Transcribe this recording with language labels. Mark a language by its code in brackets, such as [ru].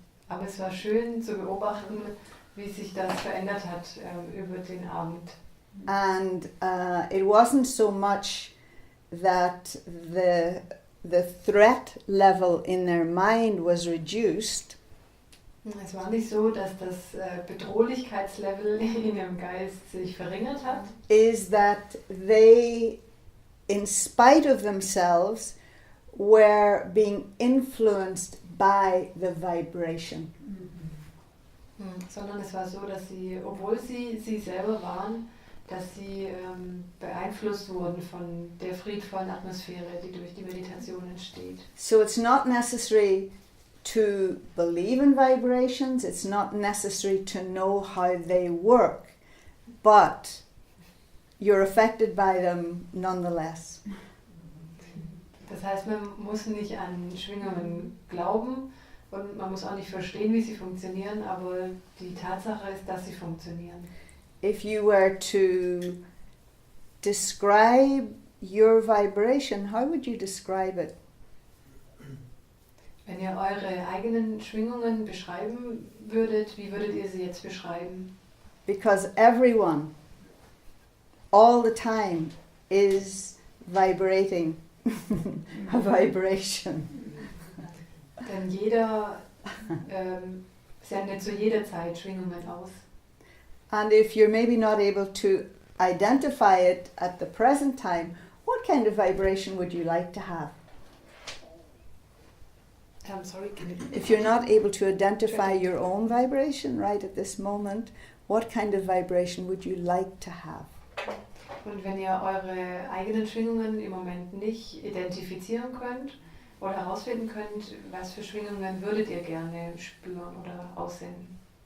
[de] Aber es war schön zu beobachten, wie sich das verändert hat über den Abend. [en] And it wasn't so much that the threat level in their mind was reduced. [de] Es war nicht so, dass das Bedrohlichkeitslevel in ihrem Geist sich verringert hat. [en] Is that they, in spite of themselves, were being influenced by the vibration. [de] Sondern es war so, dass sie, obwohl sie selber waren, dass sie beeinflusst wurden von der friedvollen Atmosphäre, die durch die Meditation entsteht. [en] So it's not necessary to believe in vibrations, it's not necessary to know how they work, but you're affected by them nonetheless. [de] Das heißt, man muss nicht an Schwingungen glauben und man muss auch nicht verstehen, wie sie funktionieren, aber die Tatsache ist, dass sie funktionieren. [en] If you were to describe your vibration, how would you describe it? [de] Wenn ihr eure eigenen Schwingungen beschreiben würdet, wie würdet ihr sie jetzt beschreiben? [en] Because everyone, all the time, is vibrating a vibration. [de] Denn jeder sendet zu jeder Zeit Schwingungen aus. [en] And if you're maybe not able to identify it at the present time, what kind of vibration would you like to have? I'm sorry, can you... If you're not able to identify your own vibration right at this moment, what kind of vibration would you like to have? [de] Und wenn ihr eure eigenen Schwingungen im Moment nicht identifizieren könnt oder herausfinden könnt, was für Schwingungen würdet ihr gerne spüren oder aussenden?